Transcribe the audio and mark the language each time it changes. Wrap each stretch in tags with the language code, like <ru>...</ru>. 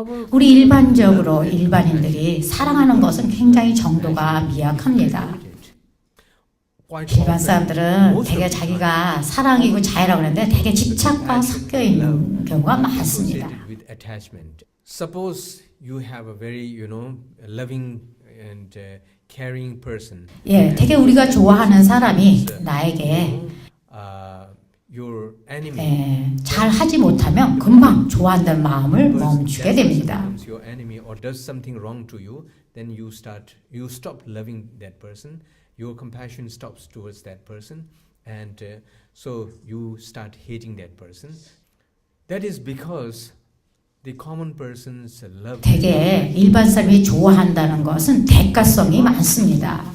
<ko>우리 일반인들이 사랑하는 것은 굉장히 정도가 미약합니다. 일반 사람들은 되게 자기가 사랑이고 자애라고 하는데 되게 집착과 섞여 있는 경우가 많습니다.</ko> <en>Suppose you have a very, loving and caring person.</en> <ko>예, 되게 우리가 좋아하는 사람이 나에게</ko> <en>your enemy.</en> <ko>잘 하지 못하면 금방 좋아한다는 마음을 멈추게 됩니다.</ko> <en>Your enemy or does something wrong to you, then you stop loving that person. Your compassion stops towards that person, and so you start hating that person. That is because the common person's love.</en> <ko>되게 일반 사람이 좋아한다는 것은 대가성이 많습니다.</ko>